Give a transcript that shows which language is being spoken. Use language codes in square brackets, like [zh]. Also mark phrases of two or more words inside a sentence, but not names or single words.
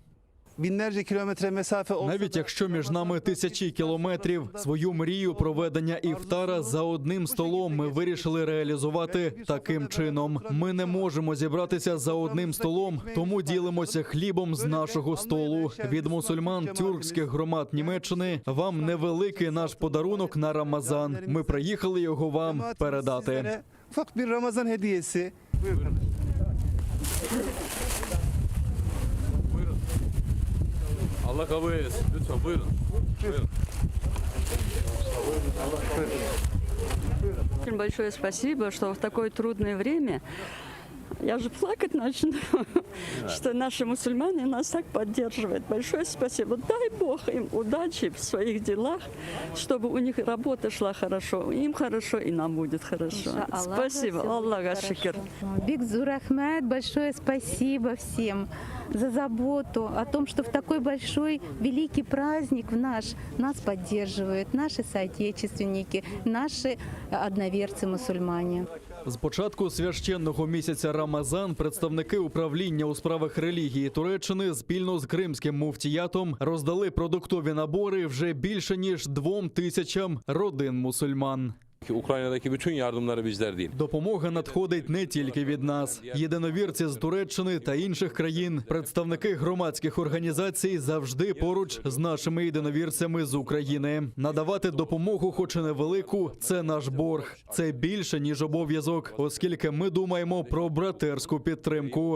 [uk] Навіть якщо між нами тисячі кілометрів, свою мрію проведення іфтара за одним столом ми вирішили реалізувати таким чином. Ми не можемо зібратися за одним столом, тому ділимося хлібом з нашого столу. Від мусульман тюркських громад Німеччини вам невеликий наш подарунок на Рамазан. Ми приїхали його вам передати. [tr] Allah kabul etsin. Lütfen buyurun. Buyurun. [ru] Очень большое спасибо, что в такое трудное время, я же плакать начну, что наши мусульмане нас так поддерживают. Большое спасибо. Дай Бог им удачи в своих делах, чтобы у них работа шла хорошо. Им хорошо, и нам будет хорошо. Спасибо. Аллах шикр. Бигзур Ахмед, большое спасибо всем за заботу о том, что в такой большой, великий праздник нас поддерживают наши соотечественники, наши одноверцы-мусульмане. [uk] З початку священного місяця Рамазан представники управління у справах релігії Туреччини спільно з кримським муфтіятом роздали продуктові набори вже більше ніж 2000 родин мусульман. [tr] Ukrayna'daki bütün yardımları bizler değil. [uk] Допомога надходить не тільки від нас. Єдиновірці з Туреччини та інших країн, представники громадських організацій завжди поруч з нашими єдиновірцями з України. Надавати допомогу, хоч і невелику, це наш борг. Це більше, ніж обов'язок, оскільки ми думаємо про братерську підтримку.